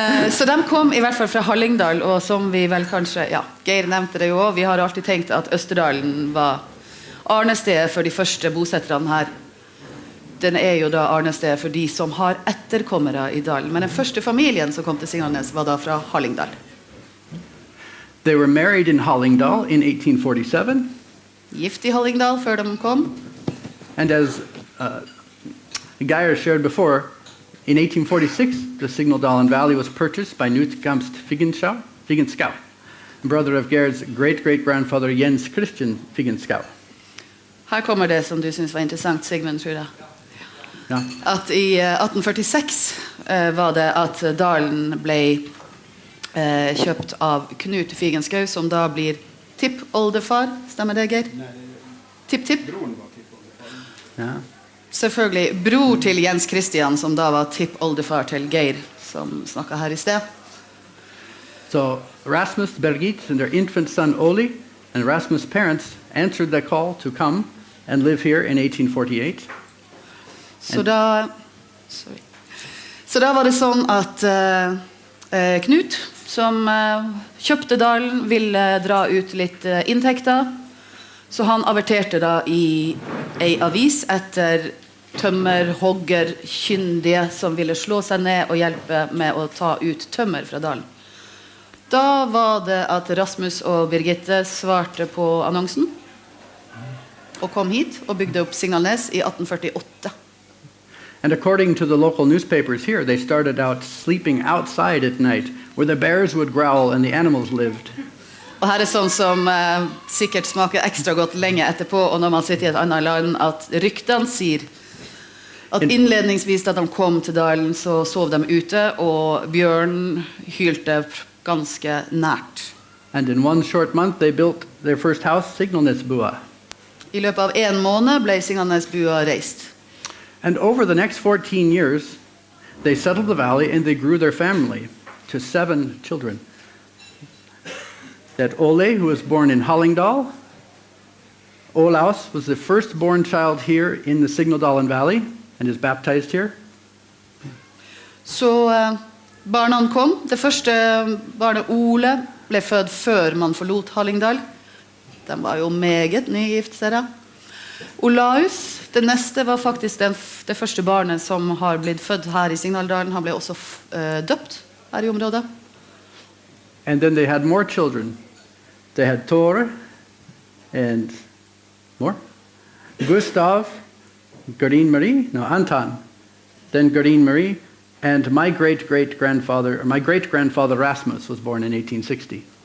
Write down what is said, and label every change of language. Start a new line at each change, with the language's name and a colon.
Norwegian: Så de kom i hvert fall fra Hallingdal, og som vi vel kanskje, ja, Geir nevnte det jo også, vi har alltid tenkt at Østerdalen var arnestedet for de første bosetterne her. Den er jo da arnestedet for de som har etterkommere i dalen. Men den første familien som kom til Signalness var da fra Hallingdal.
English: They were married in Hallingdal in 1847.
Norwegian: Gift i Hallingdal før de kom.
English: And as Geir shared before, in 1846, the Signaldalen Valley was purchased by Knut Gamst Figenschou, brother of Geir's great-great-grandfather Jens Christian Figenschou.
Norwegian: Her kommer det som du synes var interessant, Sigmund, tror jeg. Ja. At i 1846 var det at dalen ble kjøpt av Knut Figenschou, som da blir tipp-oldefar. Stemmer det, Geir? Tipp-tipp? Ja. Selvfølgelig bror til Jens Christian, som da var tipp-oldefar til Geir, som snakket her i sted.
English: So Rasmus, Birgitte, and their infant son Oli, and Rasmus' parents answered the call to come and live here in 1848.
Norwegian: Så da var det sånn at Knut, som kjøpte dalen, ville dra ut litt inntekter, så han averterte da i en avis etter tømmerhoggerkyndige som ville slå seg ned og hjelpe med å ta ut tømmer fra dalen. Da var det at Rasmus og Birgitte svarte på annonsen og kom hit og bygde opp Signalness i 1848.
English: And according to the local newspapers here, they started out sleeping outside at night, where the bears would growl and the animals lived.
Norwegian: Og her er sånn som sikkert smaker ekstra godt lenge etterpå, og når man sitter i et annet land, at ryktene sier at innledningsvis da de kom til dalen, så sov de ute, og bjørn hylte ganske nært.
English: And in one short month, they built their first house, Signalness bua.
Norwegian: I løpet av 1 måned ble Signalness-bua reist.
English: And over the next 14 years, they settled the valley and they grew their family to 7 children. That Ole, who was born in Hallingdal, Olaus was the firstborn child here in the Signaldalen Valley and is baptized here.
Norwegian: Så barna kom. Det første barnet Ole ble født før man forlot Hallingdal. De var jo meget nygift, ser jeg. Olaus, det neste var faktisk det første barnet som har blitt født her i Signaldalen. Han ble også døpt her i området.
English: And then they had more children. They had Tore and more. Gustav, Gardine Marie, no, Anton, then Gardine Marie, and my great-grandfather Rasmus was born in 1860.